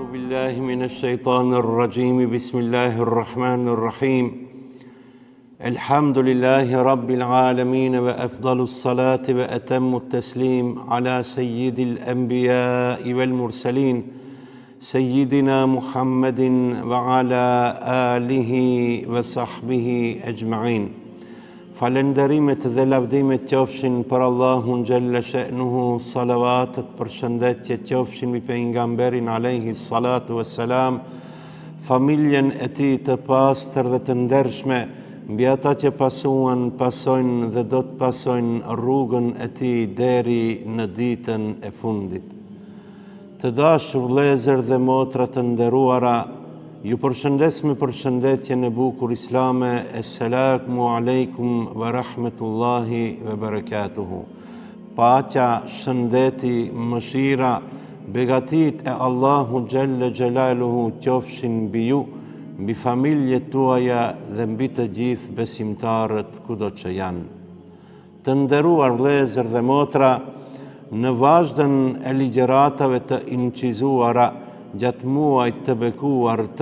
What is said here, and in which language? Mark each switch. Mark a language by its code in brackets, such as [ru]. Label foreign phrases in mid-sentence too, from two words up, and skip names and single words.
[ar] بالله من الشيطان الرجيم بسم الله الرحمن الرحيم الحمد لله رب العالمين وأفضل الصلاة وأتم التسليم على سيد الأنبياء والمرسلين سيدنا محمد وعلى آله وصحبه أجمعين. [sq] Falenderimet dhe lavdimet qofshin për Allahun [ar] جل شأنه, [sq] salavatet për shëndetje qofshin mbi pejgamberin [ar] عليه الصلاة والسلام, [sq] familjen e tij të pastër dhe të ndershme, mbi ata që pasojnë dhe do të pasojnë rrugën e tij deri në ditën e fundit. Të dashur vëllezër dhe motra të nderuara, ju përshëndes me përshëndetjen e bukur islame, [ar] السلام عليكم ورحمة الله وبركاته. [sq] Paqja, shëndeti, mëshira, begatit e Allahu [ar] جل جلاله [sq] qofshin mbi ju, mbi familjet tuaja dhe mbi të gjithë besimtarët kudo që janë. Të nderuar vëllezër dhe motra, në vazhdën e ligjëratave të incizuara gjatë muajit të bekuar të